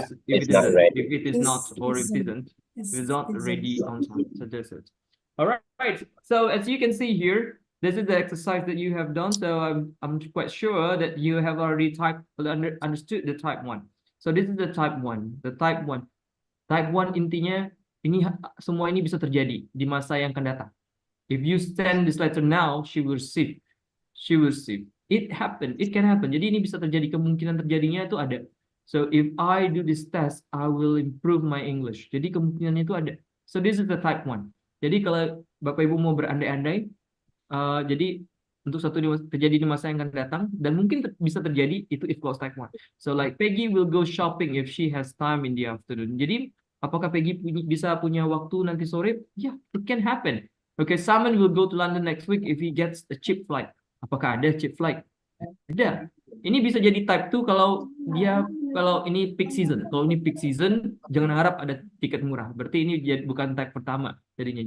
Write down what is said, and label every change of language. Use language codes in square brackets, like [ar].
[en] It's not ready. if it is not or if it isn't, if it's not ready on time. So that's it. All right. So as you can see here, this is the exercise that you have done. So I'm quite sure that you have already understood the type 1. So this is the type 1. The type 1. [id] Type 1 intinya ini semua ini bisa terjadi di masa yang akan datang. [en] If you send this letter now, she will receive. She will receive. It happened. It can happen. [id] Jadi ini bisa terjadi, kemungkinan terjadinya itu ada. [en] So if I do this test, I will improve my English. [id] Jadi kemungkinannya itu ada. [en] So this is the type 1. [id] Jadi kalau Bapak Ibu mau berandai-andai, jadi untuk terjadi di masa yang akan datang dan mungkin bisa terjadi itu if clause type 1. [en] So like Peggy will go shopping if she has time in the afternoon. [id] Jadi apakah Peggy bisa punya waktu nanti sore? [en] Yeah, it can happen. Okay, Simon will go to London next week if he gets a cheap flight. [id] Apakah ada cheap flight? Ada. Ini bisa jadi type 2 kalau ini peak season. Kalau ini peak season, jangan harap ada tiket murah. Berarti ini bukan type pertama jadinya.